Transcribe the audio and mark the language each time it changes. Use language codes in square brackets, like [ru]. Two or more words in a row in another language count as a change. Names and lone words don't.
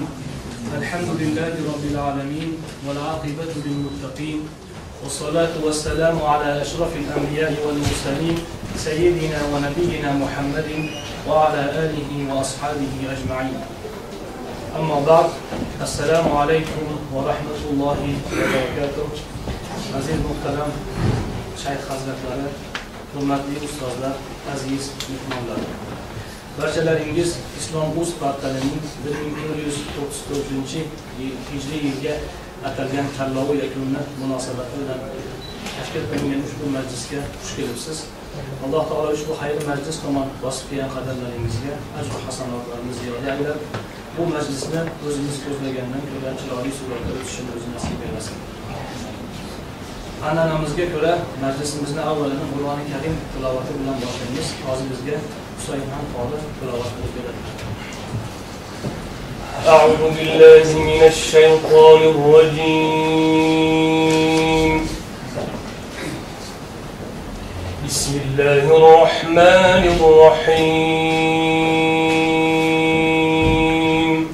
[ar] الحمد لله رب العالمين والعاقبة للمتقين والصلاة والسلام على أشرف الأنبياء والمرسلين سيدنا ونبينا محمد وعلى آله وأصحابه أجمعين. أما بعد، السلام عليكم ورحمة الله وبركاته. [uz] aziz muhtaram shayx hazretleri, hurmatli ustozlar, aziz mehmonlar. Barchalaringiz Islom.uz portalining 1494 yilga atalgan tanlovi yakuni munosabati bilan tashkil qilingan ushbu majlisga xush kelibsiz. Alloh taolo ushbu xayr majlis tomon bosib kelgan qadamlaringizga ajr va hasanotlarni ziyoda aylab, bu majlisni o'zimiz ko'zlagandan ko'ra chiroyli suratga o'tishini o'zi nasib etsin. An'anamizga ko'ra majlisimizni avvaliga Qur'oni Karim tilovati bilan boshlaymiz. Hozir bizga Husaynxon Xoli tilovat qilib beradi. [ar] أعوذ بالله من الشيطان الرجيم. بسم الله الرحمن الرحيم.